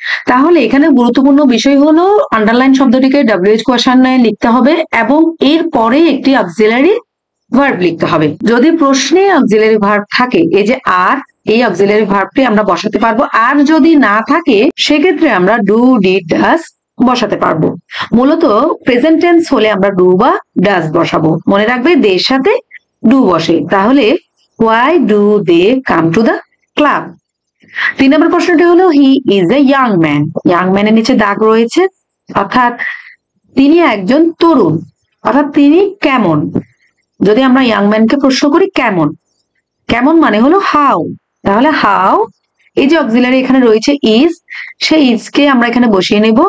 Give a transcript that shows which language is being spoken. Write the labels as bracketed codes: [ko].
[bn] তাহলে এখানে গুরুত্বপূর্ণ বিষয় হলো আন্ডারলাইন শব্দটিকে WH কোয়েশ্চেনে লিখতে হবে এবং এর পরে একটি অক্সিলারি ভার্ব লিখতে হবে। যদি প্রশ্নে অক্সিলারি ভার্ব থাকে, এই যে আর, এই অক্সিলারি ভার্বটি আমরা বসাতে পারবো। আর যদি না থাকে সেক্ষেত্রে আমরা ডু, ডিড, ডাস বসাতে পারবো। মূলত প্রেজেন্ট টেন্স হলে আমরা ডু বা ডাস বসাবো। মনে রাখবে দের সাথে ডু বসে। [en] তাহলে why do they come to the club? [bn] 3 নম্বর প্রশ্নটি হলো he is a young man. Young ম্যানের নিচে দাগ রয়েছে, অর্থাৎ তিনি একজন তরুণ, অর্থাৎ তিনি কেমন। যদি আমরা ইয়াং ম্যানকে প্রশ্ন করি কেমন, কেমন মানে হলো হাউ। তাহলে হাউ, এই যে অক্সিলারি এখানে রয়েছে ইজ, সেই ইজকে আমরা এখানে বসিয়ে নেব।